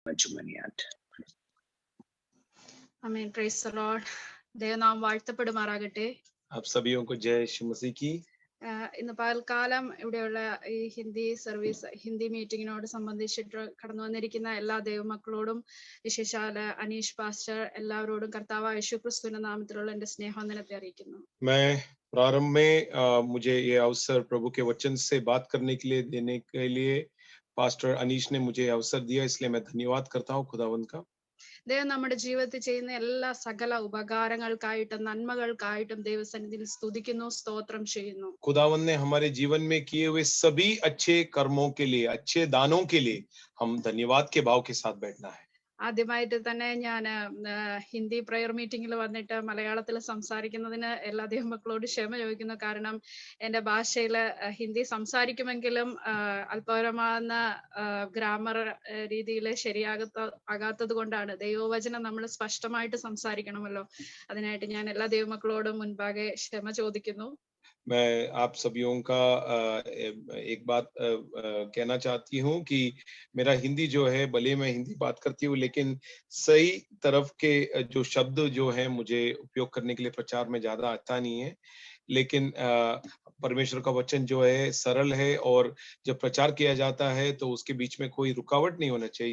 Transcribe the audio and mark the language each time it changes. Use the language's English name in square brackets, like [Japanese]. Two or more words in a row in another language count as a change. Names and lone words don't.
[Malayalam] മഞ്ജുമണിയാട്ട്. ആമേൻ. [English] Praise the Lord. [Malayalam] ദൈവനാമം വാഴ്ത്തപ്പെടുമാറാകട്ടെ. [Hindi] आप सभीयों को जय यीशु मसीह की। [Malayalam] ഇന്ന് പകൽക്കാലം ഇവിടെയുള്ള ഈ ഹിന്ദി മീറ്റിങ്ങിനോട് സംബന്ധിച്ചിട്ട് കടന്നു വന്നിരിക്കുന്ന എല്ലാ ദൈവമക്കളോടും വിശേഷാൽ അനീഷ് പാസ്റ്റർ എല്ലാവരോടും കർത്താവായ യേശുക്രിസ്തുവിന്റെ നാമത്തിലുള്ള എന്റെ സ്നേഹവന്ദനത്തെ അറിയിക്കുന്നു. [Hindi] मैं प्रारंभ में मुझे ये अवसर प्रभु के वचन से बात करने के लिए देने के लिए पास्टर अनीश ने मुझे अवसर दिया, इसलिए मैं धन्यवाद करता हूँ खुदावंद का। [Malayalam] ദൈവം നമ്മുടെ ജീവിതത്തിൽ ചെയ്യുന്ന എല്ലാ സകല ഉപകാരങ്ങൾക്കായിട്ടും നന്മകൾക്കായിട്ടും ദൈവസന്നിധിയിൽ സ്തുതിക്കുന്നു, സ്തോത്രം ചെയ്യുന്നു. [Hindi] खुदावंद ने हमारे जीवन में किए हुए सभी अच्छे कर्मों के लिए, अच्छे दानों के लिए हम धन्यवाद के भाव के साथ बैठना है। [Malayalam] ആദ്യമായിട്ട് തന്നെ ഞാൻ ഹിന്ദി [English] prayer meetingil [Malayalam] വന്നിട്ട് മലയാളത്തിൽ സംസാരിക്കുന്നതിന് എല്ലാ ദൈവമക്കളോട് ക്ഷമ ചോദിക്കുന്നു. കാരണം എൻ്റെ ഭാഷയിൽ ഹിന്ദി സംസാരിക്കുമെങ്കിലും അല്പകരമാകുന്ന ഗ്രാമർ രീതിയിൽ ആകാത്തത് കൊണ്ടാണ്. ദൈവവചനം നമ്മൾ സ്പഷ്ടമായിട്ട് സംസാരിക്കണമല്ലോ. അതിനായിട്ട് ഞാൻ എല്ലാ ദൈവമക്കളോടും മുൻപാകെ ക്ഷമ ചോദിക്കുന്നു. [Hindi] मैं आप सभीयों का एक बात कहना चाहती हूँ कि मेरा हिंदी जो है, भले मैं हिंदी बात करती हूँ, लेकिन सही तरफ के जो शब्द जो है मुझे उपयोग करने के लिए प्रचार में ज्यादा आता नहीं है। लेकिन परमेश्वर का वचन जो है सरल है और जब प्रचार किया जाता है तो उसके बीच में कोई रुकावट नहीं होना चाहिए।